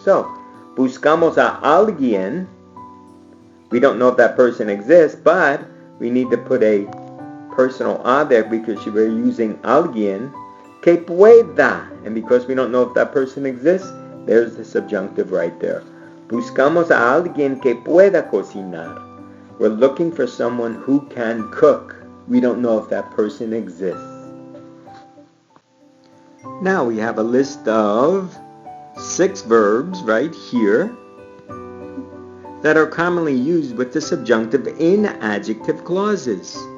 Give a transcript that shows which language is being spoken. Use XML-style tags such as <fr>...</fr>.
<en>So,</en> <es>buscamos a alguien.</es> <en>We don't know if that person exists, but we need to put a personal a there because we're using</en> <es>alguien que pueda.</es> <en>And because we don't know if that person exists, there's the subjunctive right there.</en> <es>Buscamos a alguien que pueda cocinar.</es> <en>We're looking for someone who can cook. We don't know if that person exists. Now we have a list of 6 verbs right here that are commonly used with the subjunctive in adjective clauses.</en>